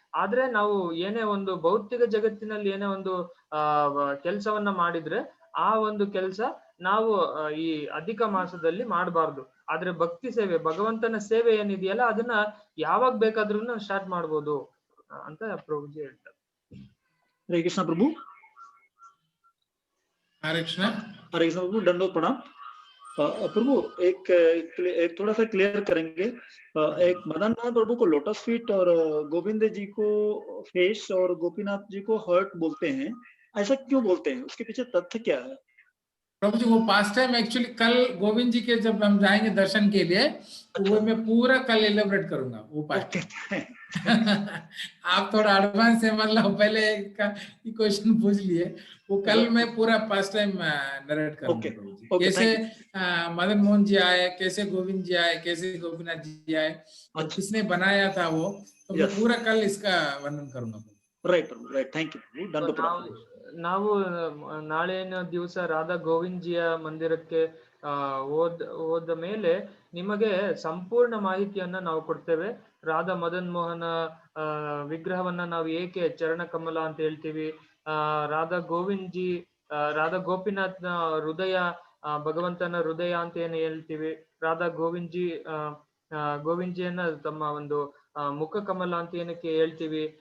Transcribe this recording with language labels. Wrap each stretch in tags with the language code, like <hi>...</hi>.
<kn>ಆದ್ರೆ ನಾವು ಏನೇ ಒಂದು ಭೌತಿಕ ಜಗತ್ತಿನಲ್ಲಿ ಏನೇ ಒಂದು ಕೆಲಸವನ್ನ ಮಾಡಿದ್ರೆ ಆ ಒಂದು ಕೆಲಸ ನಾವು ಈ ಅಧಿಕ ಮಾಸದಲ್ಲಿ ಮಾಡಬಾರ್ದು. ಆದ್ರೆ ಭಕ್ತಿ ಸೇವೆ, ಭಗವಂತನ ಸೇವೆ ಏನಿದೆಯಲ್ಲ ಅದನ್ನ ಯಾವಾಗ ಬೇಕಾದ್ರೂ ಸ್ಟಾರ್ಟ್ ಮಾಡ್ಬೋದು ಅಂತ ಪ್ರಭುಜಿ ಹೇಳ್ತಾರೆ.</kn> <hi>हरे कृष्णा प्रभु। हरे कृष्ण। हरे कृष्णा प्रभु, दंडोत प्रणाम। प्रभु एक थोड़ा सा क्लियर करेंगे। एक मदन मोहन प्रभु को लोटस फीट और गोविंद जी को फेस और गोपीनाथ जी को हर्ट बोलते हैं, ऐसा क्यों बोलते हैं? उसके पीछे तथ्य क्या है? प्रभु जी वो पास्ट टाइम एक्चुअली कल गोविंद जी के जब हम जाएंगे दर्शन के लिए, तो वो मैं पूरा कल एलिब्रेट करूंगा वो पास्ट टाइम। आप थोड़ा एडवांस है, मतलब पहले का क्वेश्चन पूछ लिए, वो कल मैं पूरा पास्ट टाइम नरेट करूंगा प्रभु जी। कैसे मदन मोहन जी आए, कैसे गोविंद जी आए, कैसे गोपीनाथ जी आए, और किसने बनाया था वो, तो मैं पूरा कल इसका वर्णन करूंगा। Right Prabhu, right, thank you. दंडोत प्रणाम।</hi> <kn>ನಾವು ನಾಳೆನ ದಿವಸ ರಾಧಾ ಗೋವಿಂದ್ ಜಿಯ ಮಂದಿರಕ್ಕೆ ಹೋದ ಮೇಲೆ ನಿಮಗೆ ಸಂಪೂರ್ಣ ಮಾಹಿತಿಯನ್ನ ನಾವು ಕೊಡ್ತೇವೆ. ರಾಧಾ ಮದನ್ ಮೋಹನ ವಿಗ್ರಹವನ್ನ ನಾವು ಏಕೆ ಚರಣ ಕಮಲ ಅಂತ ಹೇಳ್ತೀವಿ, ರಾಧಾ ಗೋವಿಂದ್ ಜಿ, ರಾಧಾ ಗೋಪಿನಾಥ್ನ ಹೃದಯ, ಭಗವಂತನ ಹೃದಯ ಅಂತ ಏನು ಹೇಳ್ತೀವಿ, ರಾಧಾ ಗೋವಿಂದ್ ಜಿಯನ್ನ ತಮ್ಮ ಒಂದು ಮುಖ ಕಮಲ ಅಂತ ಏನಕ್ಕೆ ಹೇಳ್ತೀವಿ,</kn>